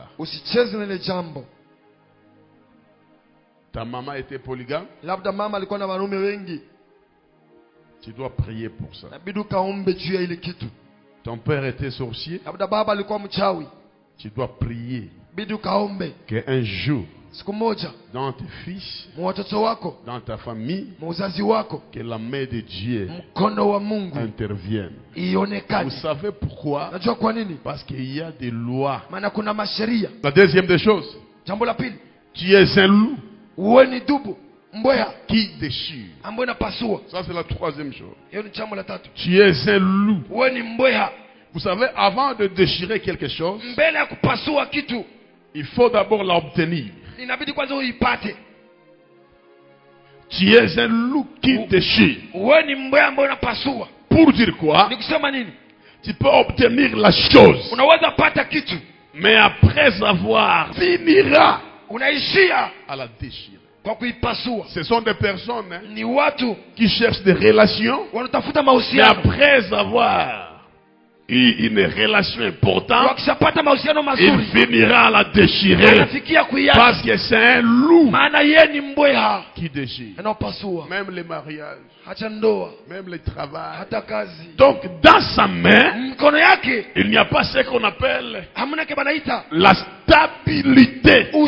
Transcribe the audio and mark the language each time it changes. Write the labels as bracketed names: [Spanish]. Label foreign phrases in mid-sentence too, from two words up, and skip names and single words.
[Swahili] Usicheze na ile jambo. [French] Ta maman était polygame? [Swahili] Labda mama alikuwa na wanaume wengi. [French] Tu dois prier pour ça. [Swahili] Inabidi kaombe juu ya ile kitu. [French] Ton père était sorcier? [Swahili] Labda baba alikuwa mchawi. [French] Tu dois prier. [Swahili] Inabidi kaombe [French] que un jour, [Swahili] siku moja, [French] dans tes fils, [Swahili] watoto wako, [French] dans ta famille, [Swahili] mzazi wako, [French] que la main de Dieu [Swahili] mkono wa Mungu [French] intervienne. [Swahili] Ionekane. [French] Vous savez pourquoi? [Swahili] Najua kwa nini? [French] Parce qu'il y a des lois. [Swahili] Maana kuna masheria. [French] La deuxième des choses. [Swahili] Jambo la pili. [French] Tu es un loup. [Swahili] Uwe ni dubu, mbweha, [French] qui déchire. [Swahili] ambaye inapasua. [French] Ça c'est la troisième chose. [Swahili] Hiyo ni jambo la tatu. [French] Tu es un loup. [Swahili] Uwe ni mbweha. [French] Vous savez, avant de déchirer quelque chose, [Swahili] mbele ya kupasua kitu, [French] il faut d'abord l'obtenir. [Swahili] Inabidi kwanza uipate. [French] Tu es un loup qui déchire. [Swahili] Uwe ni mbweha ambaye unapasua. [French] Pour dire quoi? [Swahili] Ni kusema nini? [French] Tu peux obtenir la chose. [Swahili] Unaweza pata kitu. [French] Mais après avoir finira, [Swahili] unaishia [French] à la déchirer. [Swahili] Kwa kuipasua. [French] Ce sont des personnes [Swahili] ni watu [French] qui cherchent des relations. [Swahili] Wanatafuta mahusiano. [French] Mais après avoir une relation importante, il finira à la déchirer. Parce que c'est un loup qui déchire. Même les mariages, même le travail. Donc dans sa main, il n'y a pas ce qu'on appelle la stabilité.